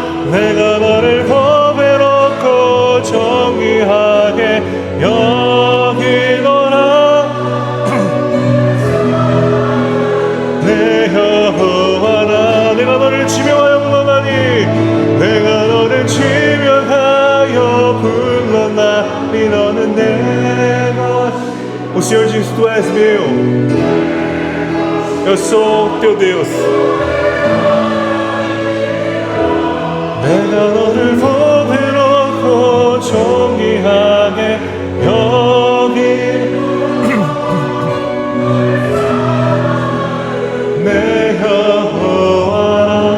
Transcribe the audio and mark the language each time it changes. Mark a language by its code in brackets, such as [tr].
[ko] 내가 너를 보배롭고 존귀하게 여기노라. 내 여호와라. 내가 너를 지명하여 불렀나니. 내가 너를 지명하여 불렀나니. 너는 내 것. [pt] O Senhor diz: Tu és meu, eu sou teu Deus. [ko] 내가 너를 보배롭고 존귀하게 여기. 내 여호와라.